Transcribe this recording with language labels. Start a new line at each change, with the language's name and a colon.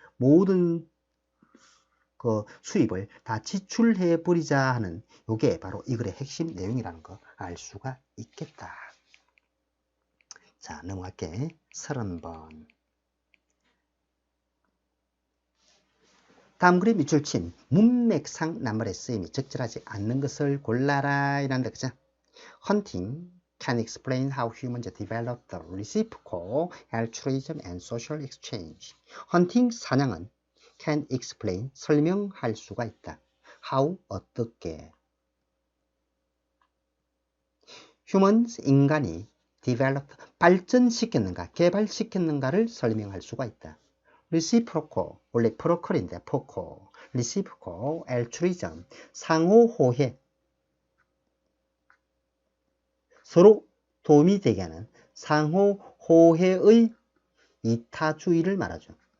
Korean: 모든 그 수입을 다 지출해버리자 하는 요게 바로 이 글의 핵심 내용이라는 거 알 수가 있겠다. 자, 넘어갈게. 30번. 다음 글의 밑줄친 문맥상 낱말의 쓰임이 적절하지 않는 것을 골라라 이란다. 그죠?
English: Hunting can explain how humans develop the reciprocal altruism and social exchange.
Korean: Hunting 사냥은 can explain 설명할 수가 있다. How 어떻게 humans 인간이 develop 발전시켰는가 개발시켰는가를 설명할 수가 있다. reciprocal 원래 procal인데 pocal reciprocal altruism 상호호혜 서로 도움이 되게 하는 상호호혜의 이타주의를 말하죠.